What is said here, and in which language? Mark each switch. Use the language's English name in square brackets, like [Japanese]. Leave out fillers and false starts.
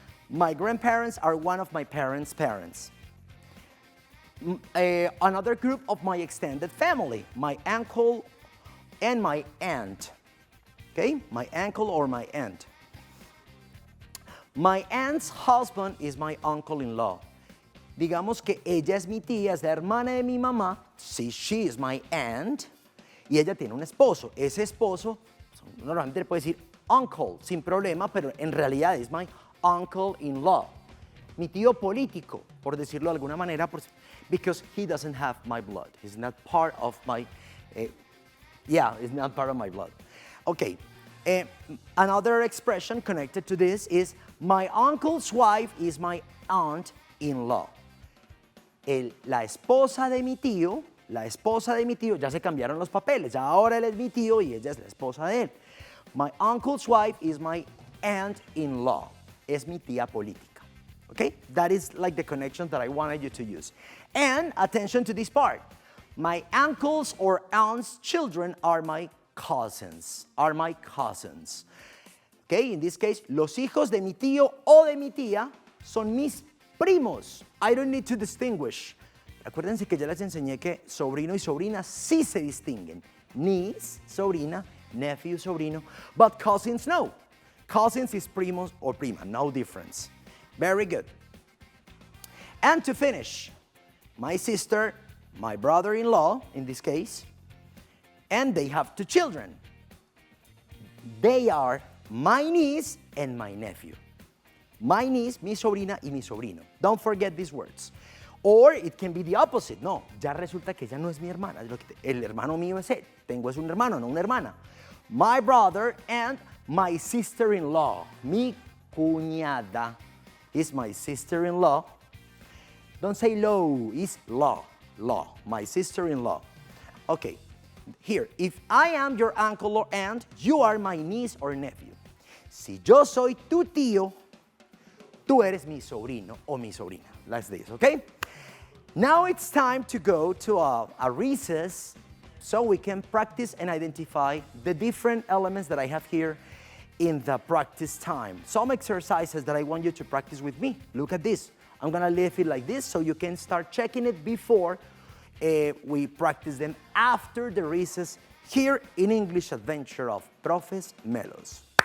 [English] My grandparents are one of my parents' parents. Another group of my extended family, my uncle and my aunt. Okay? My uncle or my aunt. My aunt's husband is my uncle-in-law. [Spanish] Digamos que ella es mi tía, es la hermana de mi mamá. Sí, [English] she is my aunt. [Spanish] Y ella tiene un esposo. Ese esposo, normalmente le puede decir uncle, sin problema, pero en realidad es [English] my uncle-in-law. [Spanish] Mi tío político, por decirlo de alguna manera, [English] because he doesn't have my blood. He's not part of my, he's not part of my blood. Okay, another expression connected to this is my uncle's wife is my aunt-in-law. [Spanish] La esposa de mi tío, ya se cambiaron los papeles. Ahora él es mi tío y ella es la esposa de él. [English] My uncle's wife is my aunt-in-law. [Spanish] Es mi tía política. [English] Okay? That is like the connection that I wanted you to use. And attention to this part. My uncle's or aunt's children are my cousins. Okay? In this case, [Spanish] los hijos de mi tío o de mi tía son mis primos. [English] I don't need to distinguish. [Spanish] Acuérdense que ya les enseñé que sobrino y sobrina sí se distinguen. Niece, sobrina, [English] nephew, sobrino, but cousins, no. Cousins is primos or prima, no difference. Very good. And to finish, my sister, my brother-in-law, in this case, and they have 2 children. They are my niece and my nephew. My niece, [Spanish] mi sobrina y mi sobrino. [English] Don't forget these words. Or it can be the opposite. [Spanish] No, ya resulta que ella no es mi hermana. El hermano mío es él. Tengo es un hermano, no una hermana. [English] My brother and my sister-in-law. [Spanish] Mi cuñada [English] is my sister-in-law. Don't say law, it's law. Law, my sister-in-law. Okay, here, if I am your uncle or aunt, you are my niece or nephew. [Spanish] Si yo soy tu tío, tú eres mi sobrino o mi sobrina. [English] Like this, okay? Now it's time to go to a recess so we can practice and identify the different elements that I have here in the practice time. Some exercises that I want you to practice with me. Look at this. I'm gonna leave it like this so you can start checking it before we practice them after the recess here in English Adventure of Profes Melos.